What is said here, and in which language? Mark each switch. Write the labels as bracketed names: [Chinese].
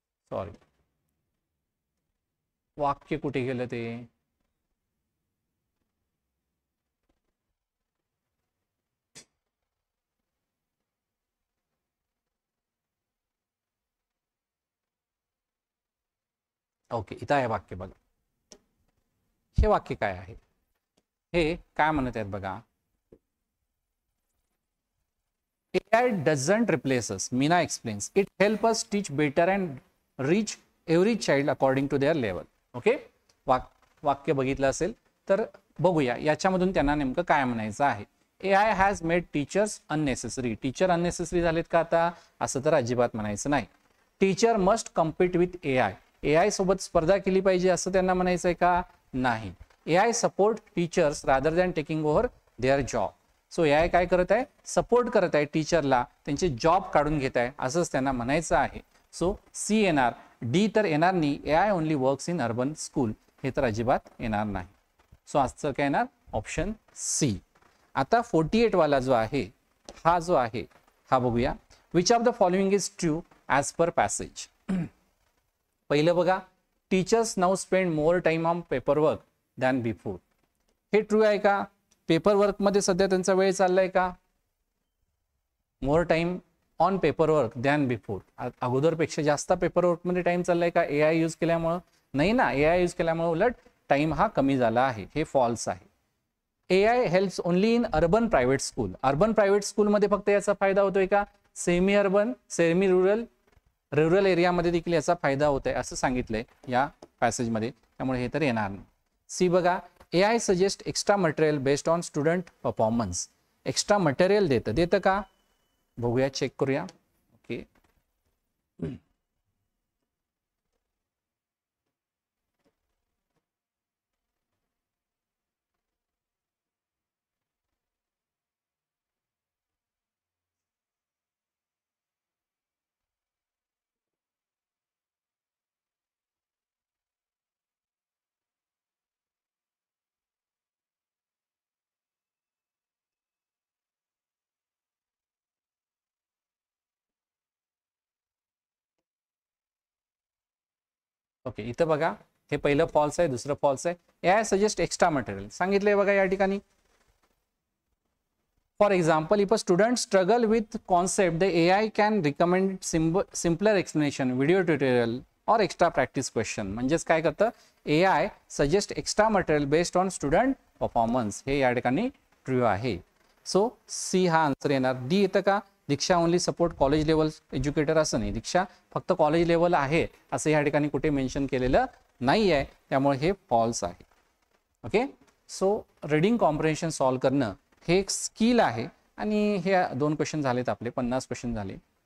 [Marathi] Sorry, वाक्य कुठे गेलं ते, ओके इथं आहे वाक्य बघा. हे वाक्य काय आहे, हे काय म्हणत आहेत बघा, [English] AI doesn't replace us. Meena explains. It helps us teach better and reach every child according to their level. [Marathi] Okay, वाक्य बघितलं असेल तर बघूया याच्यामधून त्यांना नेमकं काय म्हणायचं आहे. [English] AI has made teachers unnecessary. [Marathi] Teacher unnecessary झालेत का आता? असं तर अजिबात म्हणायचं नाही. [English] Teacher must compete with AI. [Marathi] AI सोबत स्पर्धा केली पाहिजे असं त्यांना म्हणायचं आहे का? नाही. [English] AI support teachers rather than taking over their job. [Marathi] So AI काय करत आहे, सपोर्ट करत आहे टीचरला, त्यांचे जॉब काढून घेत आहे असंच त्यांना म्हणायचं आहे. सो सी येणार. डी तर येणार नाही. [English] AI only works in urban school, [Marathi] हे तर अजिबात येणार नाही. सो आजचं काय येणार ऑप्शन सी. आता 48 वाला जो आहे, हा जो आहे हा बघूया. [English] Which of the following is true as per passage. [Marathi] पहिलं बघा, [English] Teachers now spend more time on paper work than before. [Marathi] हे ट्रू आहे का? पेपर वर्क मध्ये सध्या त्यांचा वेळ चाललाय का? [English] more time on paper work than before, [Marathi] अगोदरपेक्षा जास्त पेपर वर्क मध्ये टाइम चाललाय का AI यूज केल्यामुळं? नाही ना, AI यूज केल्यामुळे उलट टाइम हा कमी झाला आहे, हे फॉल्स आहे. [English] AI helps only in [Marathi] urban private school. Urban private स्कूलमध्ये फक्त याचा फायदा होतोय का? Semi urban, semi rural, rural एरियामध्ये देखील याचा फायदा होत आहे असं सांगितलंय या पॅसेजमध्ये, त्यामुळे हे तर येणार नाही. सी बघा, [English] AI suggest extra material based on student performance. [Marathi] Extra material देतं का? बघूया, चेक करूया. ओके, ओके, इथं बघा हे पहिलं फॉल्स आहे, दुसरं फॉल्स आहे. AI सजेस्ट एक्स्ट्रा मटेरियल सांगितलंय बघा या ठिकाणी. [English] For example, if a student struggle with concept, the AI can recommend simpler explanation, video tutorial or extra practice question. [Marathi] म्हणजेच काय करतं, [English] AI suggest extra material based on student performance. [Marathi] हे या ठिकाणी ट्रू आहे. सो सी हा answer येणार. D येतं का, [English] Diksha only support college level educator [Marathi] असं नाही, दीक्षा फक्त कॉलेज लेवल आहे असं या ठिकाणी कुठे मेन्शन केलेलं नाही आहे, त्यामुळे हे फॉल्स आहे. Okay, so reading comprehension solve करणं हे एक स्किल आहे आणि हे 2 क्वेश्चन झालेत आपले, 50 क्वेश्चन झाले.